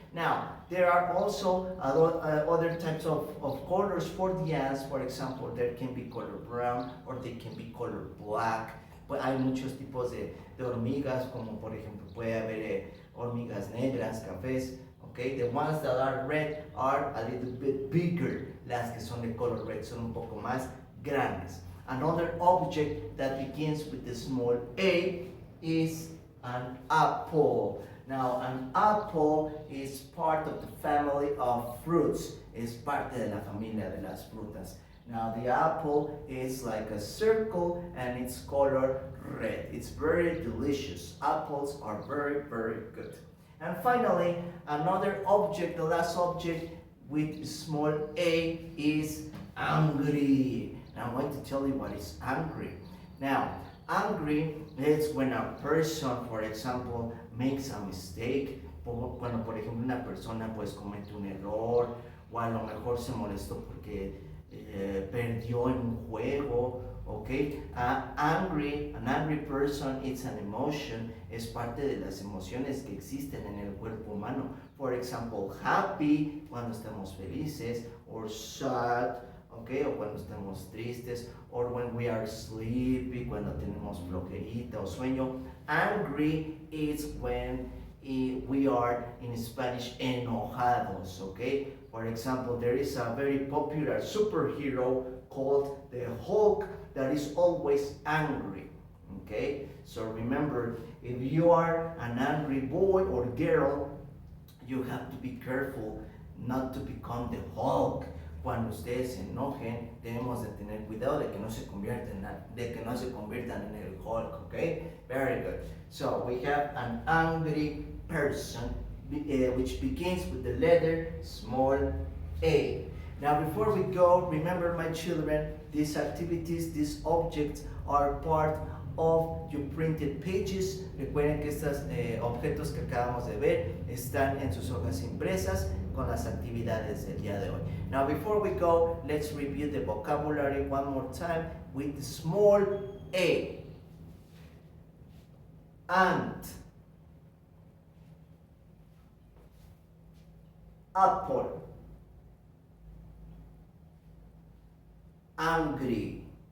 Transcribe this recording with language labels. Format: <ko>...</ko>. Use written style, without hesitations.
<en>Now, there are also other types of colors for the ants. For example, there can be color brown or they can be color black.</en> <es>Pues hay muchos tipos de hormigas, como por ejemplo puede haber hormigas negras, cafés.</es> <en>Okay? The ones that are red are a little bit bigger.</en> <es>Las que son de color red son un poco más grandes.</es> <en>Another object that begins with the small a is an apple. Now, an apple is part of the family of fruits.</en> <es>Es parte de la familia de las frutas.</es> <en>Now, the apple is like a circle and it's color red. It's very delicious. Apples are very, very good. And finally, another object, the last object with small a is angry. Now, I'm going to tell you what is angry. Now, angry is when a person, for example, makes a mistake.</en> <es>Cuando, por ejemplo, una persona pues comete un error o a lo mejor se molestó porque perdió en un juego.</es> <en>Okay, an angry person, it's an emotion,</en> <es>es parte de las emociones que existen en el cuerpo humano.</es> <en>For example, happy,</en> <es>cuando estamos felices,</es> <en>or sad, okay,</en> <es>o cuando estamos tristes,</es> <en>or when we are sleepy,</en> <es>cuando tenemos flojerita o sueño.</es> <en>Angry is when we are, in Spanish, enojados, okay? For example, there is a very popular superhero called the Hulk that is always angry, okay? So remember, if you are an angry boy or girl, you have to be careful not to become the Hulk.</en> <es>Cuando ustedes se enojen, debemos de tener cuidado de que no se conviertan en el Hulk, okay?</es> <en>Very good. So we have an angry person, which begins with the letter small a. Now, before we go, remember, my children, these activities, these objects are part of your printed pages.</en> <es>Recuerden que estos objetos que acabamos de ver están en sus hojas impresas con las actividades del día de hoy.</es> <en>Now, before we go, let's review the vocabulary one more time with the small a. Ant, apple, angry.</en>